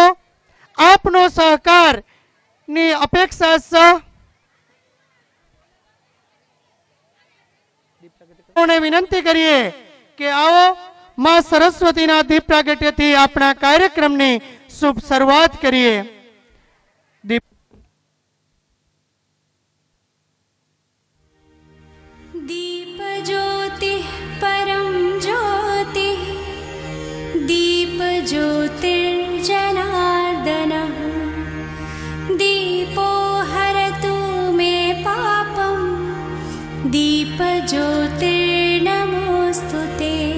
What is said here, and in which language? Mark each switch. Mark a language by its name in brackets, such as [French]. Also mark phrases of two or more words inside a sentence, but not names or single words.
[Gujarati] આપનો સહકારની અપેક્ષા છે. વિનંતી કરીએ કે આવો માં સરસ્વતીના દીપ પ્રાગટ્યથી આપણા કાર્યક્રમની શુભ શરૂઆત કરીએ. દીપ [Sanskrit] दीप ज्योति परम ज्योति दीप ज्योतिर्जनार्दनः दीपो हरतु मे पापं दीप ज्योतिर्नमोऽस्तुते